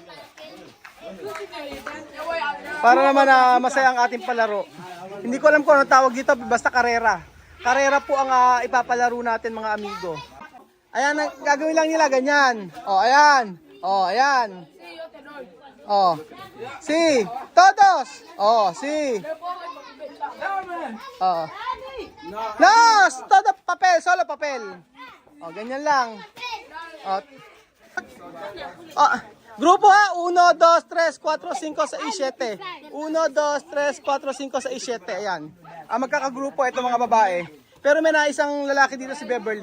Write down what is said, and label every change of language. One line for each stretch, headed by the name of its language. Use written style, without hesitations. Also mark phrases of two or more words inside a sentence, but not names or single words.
Filipino: Para naman masaya ang ating palaro. Hindi ko alam kung ano tawag dito, basta karera. Karera po ang ipapalaro natin mga amigo. Ayan, gagawin lang nila ganyan. Ayan. Ayan. Si,
Spanish: todos. Si. Nos, todo papel, solo papel.
Filipino: Ganyan lang. Grupo ha, 1, 2, 3, 4, 5, 6, 7. 1, 2, 3, 4, 5, 6, 7. Ayan. Magkakagrupo ito mga babae. Pero may na isang lalaki dito si Beverly.